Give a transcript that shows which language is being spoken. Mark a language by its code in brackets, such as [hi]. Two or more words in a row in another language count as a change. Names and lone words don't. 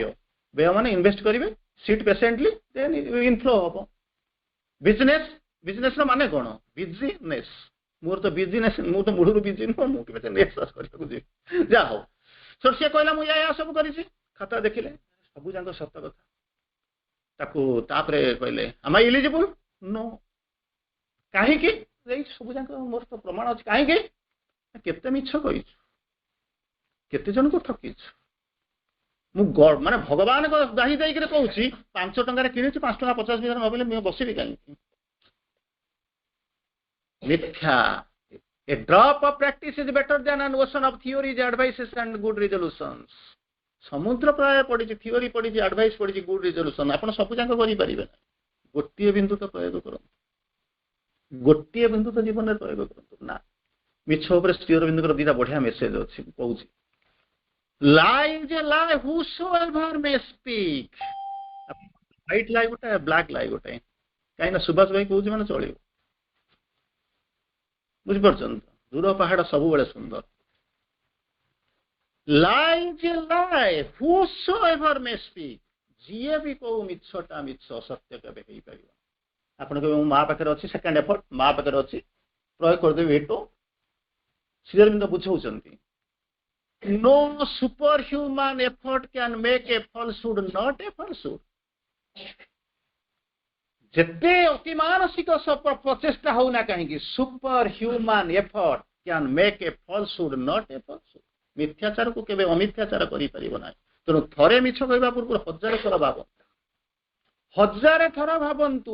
[or] ବ୍ୟୟ ମାନେ ଇନଭେଷ୍ଟ କରିବେ, [en] sit patiently, then inflow [or] ହବ। ବିଜନେସର ମାନେ କଣ? ବିଜିନେସ୍। ମୋର ତ ବିଜିନେସ୍, ମୁଁ ତ ମୂଳରୁ ବିଜି ନୁହଁ, ମୁଁ କେବେ ନେସ୍ କରିବାକୁ ଯିବି। ଯାହା ହଉ, ସିଏ କହିଲା ମୁଁ ଏୟା ସବୁ କରିଛି, ଖାତା ଦେଖିଲେ ସବୁ ଯାକ ସତ କଥା। ତାକୁ ତାପରେ କହିଲେ [en] am I eligible? No। [or] କାହିଁକି? ଏଇ ସବୁ ଯାକ ମୋର ତ ପ୍ରମାଣ ଅଛି। କାହିଁକି? କେତେ ମିଛ କହିଛୁ, କେତେ ଜଣଙ୍କୁ ଠକିଛୁ। ମୁଁ ମାନେ ଭଗବାନଙ୍କ ଦାହି ଦେଇକିରି କହୁଛି, 5 ଟଙ୍କାରେ କିଣିଛି, 5 ଟଙ୍କା 50 ପଇସା ନଦେଲେ ମୁଁ ବସିବି କାହିଁକି? ମିଥ୍ୟା। [en] A drop of practice is better than an ocean of theories, advices and good resolutions. [or] ସମୁଦ୍ର ପ୍ରାୟ ପଡ଼ିଛି, ଥିଓରି ପଡ଼ିଛି, ଆଡଭାଇସ୍ ପଡ଼ିଛି, [en] good resolution. [or] ଆପଣ ସବୁ ଯାକ କରିପାରିବେ ନା। ଗୋଟିଏ ବିନ୍ଦୁ ତ ପ୍ରୟୋଗ କରନ୍ତୁ, ଗୋଟିଏ ବିନ୍ଦୁ ତ ଜୀବନରେ ପ୍ରୟୋଗ କରନ୍ତୁ ନା। ମିଛ ଉପରେ ଶ୍ରୀ ଅରବିନ୍ଦଙ୍କର ଦିଟା ବଢିଆ ମେସେଜ ଅଛି, ମୁଁ କହୁଛି। [en] lie is a lie whosoever may speak। white lie [or] ଗୋଟେ, [en] black lie [or] ଗୋଟେ। କାହିଁକିନା ସୁଭାଷ ଭାଇ କହୁଛି ମାନେ ଚଳିବ। ବୁଝିପାରୁଛନ୍ତି? ଦୂର ପାହାଡ଼ ସବୁବେଳେ ସୁନ୍ଦର। [en] lie is a lie whosoever may speak। [or] ଯିଏ ବି କହୁ ମିଛଟା ମିଛ, ସତ୍ୟ କେବେ ହେଇପାରିବ। ଆପଣ କହିବେ ମୋ ମା ପାଖରେ ଅଛି, [en] second effort [or] ମା ପାଖରେ ଅଛି, ପ୍ରୟୋଗ କରିଦେବି ଏଠୁ। ଶ୍ରୀ ଅରବିନ୍ଦ ବୁଝାଉଛନ୍ତି [en] no superhuman effort can make a falsehood [or] not a falsehood। ଯେତେ ଅତିମାନସିକ ପ୍ରଚେଷ୍ଟା ହଉନା କାହିଁକି, [en] super human effort can make a falsehood not a falsehood. [or] ମିଥ୍ୟାଚାରକୁ କେବେ ଅମିଥ୍ୟାଚାର କରିପାରିବ ନାହିଁ। ତେଣୁ ଥରେ ମିଛ କହିବା ପୂର୍ବରୁ 1000 ଥର ଭାବନ୍ତୁ, 1000 ଥର ଭାବନ୍ତୁ।